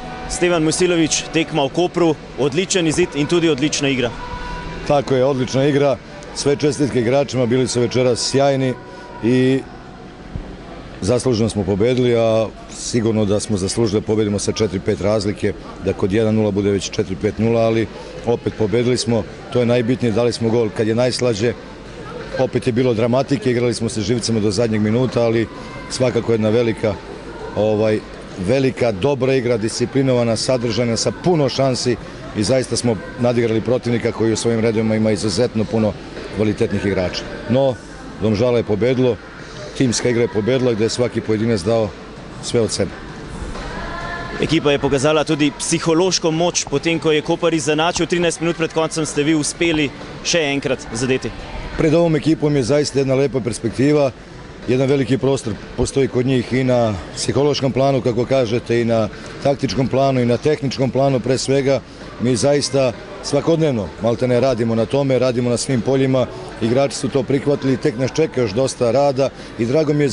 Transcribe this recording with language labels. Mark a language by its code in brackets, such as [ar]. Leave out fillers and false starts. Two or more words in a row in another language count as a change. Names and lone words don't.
[sl] Stevan Mojsilović, tekma v Kopru, odličen izid in tudi odlična igra. [sr] Tako je, odlična igra, sve čestitke igračima, bili su večeras sjajni i zasluženo smo pobedili, a sigurno da smo zaslužili da pobedimo sa 4-5 razlike, da kod 1-0 bude već 4-5-0, ali opet pobedili smo, to je najbitnije, dali smo gol kad je najslađe, opet je bilo dramatike, igrali smo se živcima do zadnjeg minuta, ali svakako jedna velika, dobra igra, disciplinovana, sadržajna, sa puno šansi i zaista smo nadigrali protivnika koji u svojim redovima ima izuzetno puno kvalitetnih igrača. No, Domžala je pobedilo, timska igra je pobedila gdje je svaki pojedinac dao sve od sebe. [sl] Ekipa je pokazala tudi psihološko moč, potem ko je Koper izenačil 13 minut pred koncem, ste vi uspeli še enkrat zadeti. [sr] Pred ovom ekipom je zaista jedna lepa perspektiva, jedan veliki prostor postoji kod njih i na psihološkom planu, kako kažete, i na taktičkom planu, i na tehničkom planu, pre svega. Mi zaista svakodnevno maltene radimo na tome, radimo na svim poljima, igrači su to prihvatili, tek nas čeka još dosta rada i drago mi je